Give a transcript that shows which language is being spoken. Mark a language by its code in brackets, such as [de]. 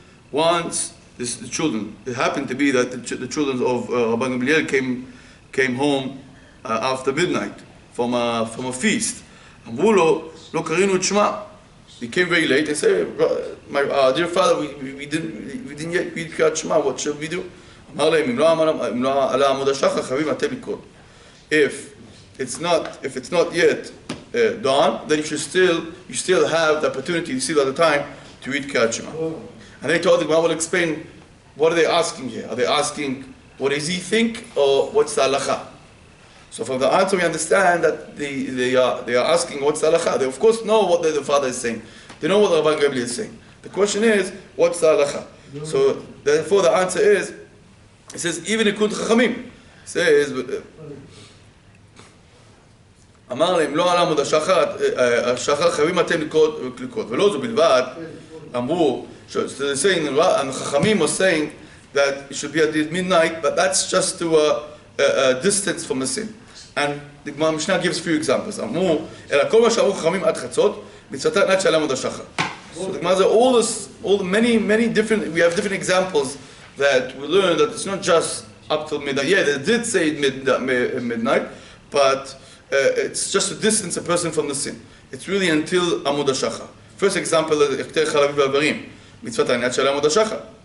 [en] Once the children, it happened to be that the children of Rabban Gamliel came home after midnight from a feast. [he] אמרו לו, לא קראנו את שמע. [en] They came very late. They said, "My dear father, we didn't yet read Kirat Shema. What should we do?" [he] אמר להם, אם לא עלה עמוד השחר, חייבים אתם לקרוא. [en] If it's not yet dawn, then you still have the opportunity, you still have the time to read Kirat Shema. And they told him, I will explain, what are they asking here? Are they asking, what does he think, or what's the halacha? So from the answer we understand that they are asking what's the halacha. They of course know what the father is saying. They know what the Rabban Gamliel is saying. The question is, what's the halacha? So therefore the answer is, it says, even Ikut Chachamim says, [he] אמר להם, לא עלה עמוד השחר, חייבים אתם לקרות. ולא זו בלבד, אמרו, [en] so they're saying, and Chachamim was saying that it should be at midnight, but that's just to a distance from the sin. And the Gemara Mishnah gives a few examples. [he] אמרו, אלא כל מה שאמרו חכמים עד חצות, מצוותה עד שעלה עמוד השחר. [en] So the Gemara says, all the many different, we have different examples that we learn that it's not just up till midnight. Yeah, they did say midnight, but it's just a distance a person from the sin. It's really until Amud HaShachar. First example is [he] Ekter Chalavi V'Avarim, Mitzvot Ha'anat Shel Amud HaShachar.